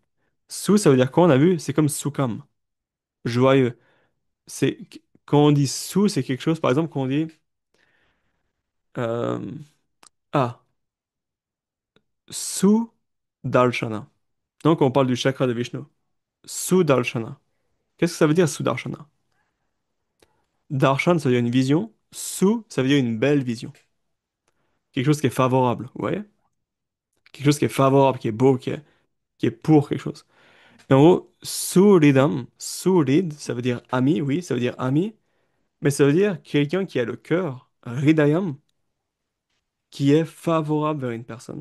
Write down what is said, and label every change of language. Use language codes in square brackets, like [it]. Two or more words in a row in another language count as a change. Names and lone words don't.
[fr] Su, ça veut dire quoi on a vu? C'est comme Sukam. Joyeux. C'est quand on dit sou, c'est quelque chose. Par exemple, quand on dit euh, ah [sa] सु दर्शन. [fr] Donc on parle du chakra de Vishnu. [sa] सु दर्शन. [fr] Qu'est-ce que ça veut dire [sa] सु दर्शन? [fr] Darshan, ça veut dire une vision. Sou, ça veut dire une belle vision. Quelque chose qui est favorable. Vous voyez? quelque chose qui est favorable, qui est beau, qui est pour quelque chose. Et en gros, [sa] सुहृदम्, सुहृत्, [fr] ça veut dire ami, oui, ça veut dire ami, mais ça veut dire quelqu'un qui a le cœur, hridayam, qui est favorable vers une personne.